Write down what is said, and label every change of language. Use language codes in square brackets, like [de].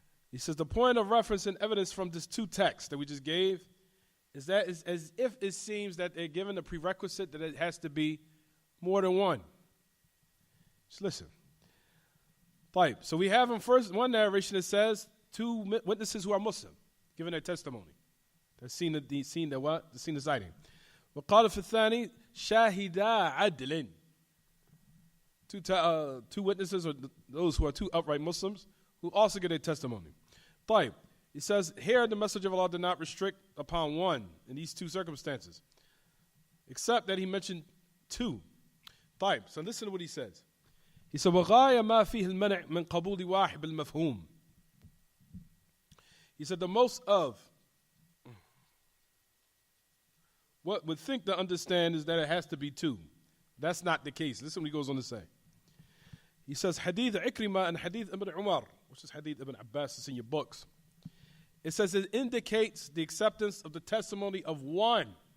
[en] He says the point of reference and evidence from these two texts that we just gave is that it's as if it seems that they're given a prerequisite that it has to be more than one. Just listen. Type. So we have in first one narration that says two witnesses who are Muslim giving their testimony. They've seen the sighting. [ar] وقال في الثاني شاهدا عدل. [en] Two witnesses, or those who are two upright Muslims, who also give their testimony. [ar] طيب. [en] He says, here the Messenger of Allah did not restrict upon one in these two circumstances, except that he mentioned two. [ar] طيب. [en] So listen to what he says. He said, [ar] وغاية ما فيه المنع من قبول واحد بالمفهوم. [en] He said, the most of what would think to understand is that it has to be two. That's not the case. Listen what he goes on to say. He says, Hadith Ikrimah and Hadith Ibn Umar which is Hadith Ibn Abbas, it's in your books. It says it indicates the acceptance of the testimony of one.